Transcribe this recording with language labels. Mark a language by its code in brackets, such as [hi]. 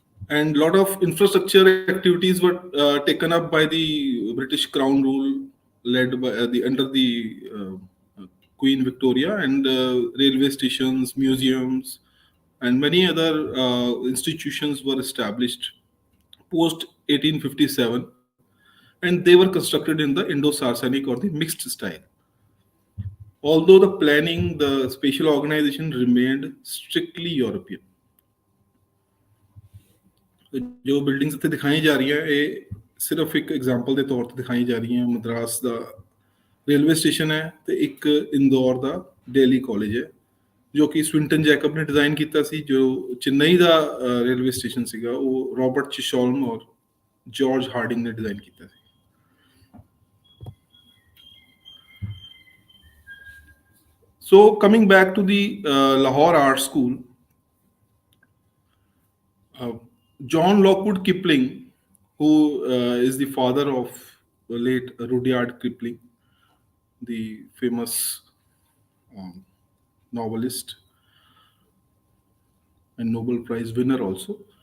[en] And a lot of infrastructure activities were taken up by the British Crown rule, led by under the Queen Victoria, and railway stations, museums, and many other institutions were established post 1857, and they were constructed in the Indo-Saracenic or the mixed style. Although the planning, the spatial organization remained strictly European. [pa] ਜੋ buildings ਇੱਥੇ ਦਿਖਾਈ ਜਾ ਰਹੀਆਂ, ਇਹ ਸਿਰਫ ਇੱਕ example ਦੇ ਤੌਰ ਤੇ ਦਿਖਾਈ ਜਾ ਰਹੀਆਂ। ਮਦਰਾਸ ਦਾ ਰੇਲਵੇ ਸਟੇਸ਼ਨ ਹੈ ਤੇ ਇੱਕ ਇੰਦੌਰ ਦਾ ਡੇਲੀ ਕਾਲਜ ਹੈ, ਜੋ ਕਿ ਸਵਿੰਟਨ ਜੈਕਬ ਨੇ ਡਿਜ਼ਾਈਨ ਕੀਤਾ ਸੀ। ਜੋ ਚੇਨਈ ਦਾ ਰੇਲਵੇ ਸਟੇਸ਼ਨ ਸੀਗਾ, ਉਹ ਰੋਬਰਟ ਚਿਸ਼ੋਲਮ ਔਰ ਜਾਰਜ ਹਾਰਡਿੰਗ ਨੇ ਡਿਜ਼ਾਈਨ ਕੀਤਾ ਸੀ। [en] So coming back to the Lahore Art School, John Lockwood Kipling, who is the father of late Rudyard Kipling, the famous novelist and Nobel Prize winner also.